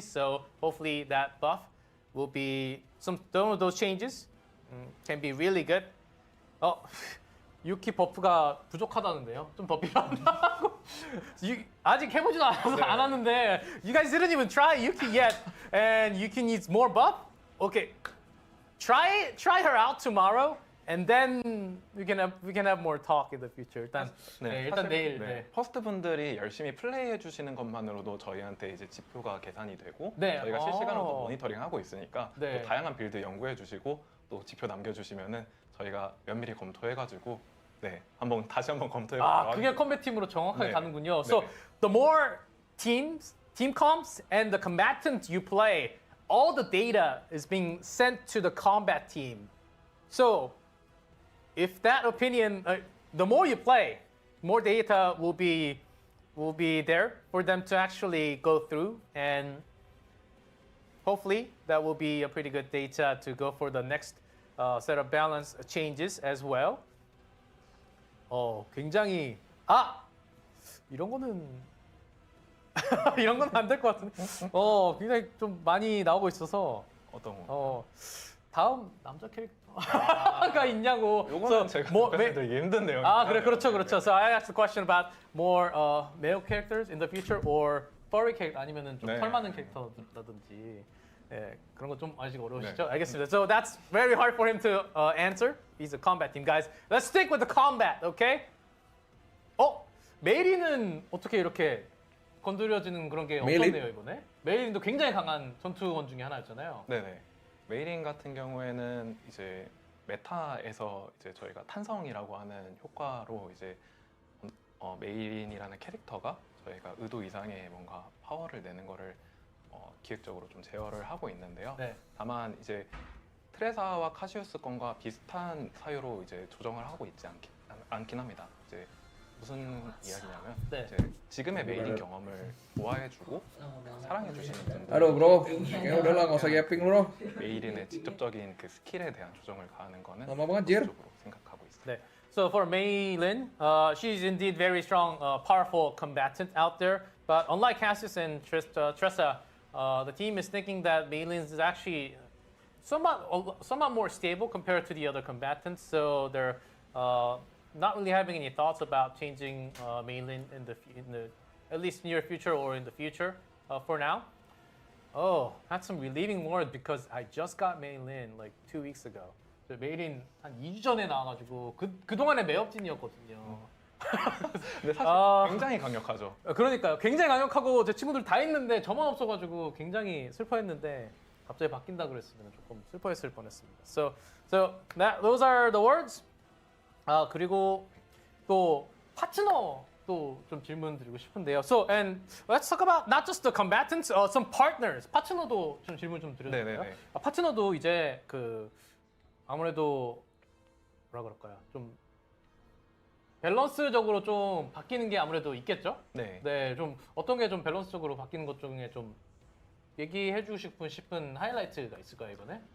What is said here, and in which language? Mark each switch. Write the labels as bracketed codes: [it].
[en] So hopefully that buff will be some of those changes can be really good. [ko] 유키 버프가 부족하다는데요. 좀 더 필요하다고. 아직 해보지도 않았는데 [en] you guys didn't even try Yuki yet, and Yuki needs more buff. Okay, try her out tomorrow. And then we can have more talk in the future. [ko] 일단 일단 내일. 네. 퍼스트 분들이 열심히 플레이해 주시는 것만으로도 저희한테 이제 지표가 계산이 되고 네. 저희가 실시간으로 모니터링 하고 있으니까 네. 또 다양한 빌드 연구해 주시고 또 지표 남겨주시면은 저희가 면밀히 검토해가지고 다시 한번 검토해 보도록 그게 컴뱃 팀으로 정확하게 네. 가는군요. 네. [en] So the more team comps and the combatants you play, all the data is being sent to the combat team. So if that opinion, the more you play, more data will be there for them to actually go through, and hopefully that will be a pretty good data to go for the next set of balance changes as well. [ko] 굉장히 이런 거는 안 될 것 같은데. 굉장히 좀 많이 나오고 있어서. 어떤 거? 다음 남자 캐릭터가 있냐고. 요거는 제가 답변드리기 힘든 내용이에요. 아 그래 그렇죠 그렇죠. [en] So I asked the question about more male characters in the future or furry character [ko] 아니면은 좀 네. 털 많은 캐릭터라든지 예, 그런 거 좀 아직 어려우시죠? 알겠습니다. [en] So that's very hard for him to answer. He's a combat team, guys. Let's stick with the combat, okay? [ko] 메이린은 어떻게 이렇게 건드려지는 그런 게 메이린? 없었네요 이번에. 메이린도 굉장히 강한 전투원 중에 하나였잖아요. 네네. 메이린 같은 경우에는 이제 메타에서 이제 저희가 탄성이라고 하는 효과로 이제 메이린이라는 캐릭터가 저희가 의도 이상의 뭔가 파워를 내는 거를 기획적으로 좀 제어를 하고 있는데요. 네. 다만 이제 트레사와 카시우스 건과 비슷한 사유로 이제 조정을 하고 있지 않긴 합니다. 이제 무슨 이야기냐면 네. 이제 지금의 메이린 경험을 좋아해주고 사랑해주시는 분들 [id] Aduh bro, kayaknya udahlah nggak usah yapping lu bro. [ko] 메이린의 직접적인 그 스킬에 대한 조정을 가하는 거는 [id] Lama banget, Jir. [ko] 적으로 생각하고 있습니다. 네. [en] So for Mei Lin, she's indeed very strong, powerful combatant out there. But unlike Cassius and Tressa, the team is thinking that Mei Lin is actually somewhat more stable compared to the other combatants. So they're not really having any thoughts about changing Mei Lin in the at least near future or in the future for now. Oh, that's some relieving word because I just got Mei Lin like 2 weeks ago. [ko] 저 메일인 한 2주 전에 나와가지고 그동안에 매업진이었거든요. 근데 사실 굉장히 강력하죠. 그러니까요. 굉장히 강력하고 제 친구들 다 있는데 저만 없어가지고 굉장히 슬퍼했는데 갑자기 바뀐다 그랬으면 조금 슬퍼했을 뻔했습니다. [en] So those are the words. [ko] 그리고 또 파트너 또 좀 질문 드리고 싶은데요. [en] So and let's talk about not just the combatants, some partners. [ko] 파트너도 좀 질문 좀 드려도 될까요? 네네네. 파트너도 이제 그 아무래도 뭐라 그럴까요? 좀 밸런스적으로 좀 바뀌는 게 아무래도 있겠죠? 네. 네, 좀 어떤 게 좀 밸런스적으로 바뀌는 것 중에 좀 얘기해 주고 싶은 하이라이트가 있을까요, 이번에?